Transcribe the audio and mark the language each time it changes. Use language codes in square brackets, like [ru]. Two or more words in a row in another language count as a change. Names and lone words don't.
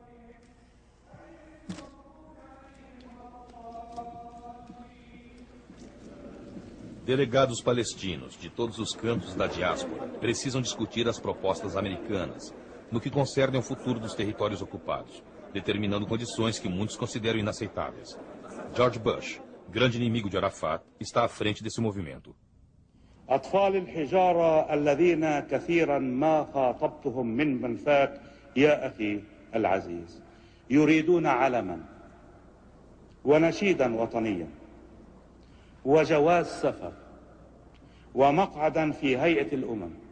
[pt] Delegados palestinos de todos os cantos da diáspora precisam discutir as propostas americanas no que concerne ao futuro dos territórios ocupados, determinando condições que muitos consideram inaceitáveis. George Bush, grande inimigo de Arafat, está à frente desse movimento. [ar] أطفال الحجارة الذين كثيرا ما خاطبتهم من منفاك يا أخي العزيز يريدون علما ونشيدا وطنيا وجواز سفر ومقعدا في هيئة الأمم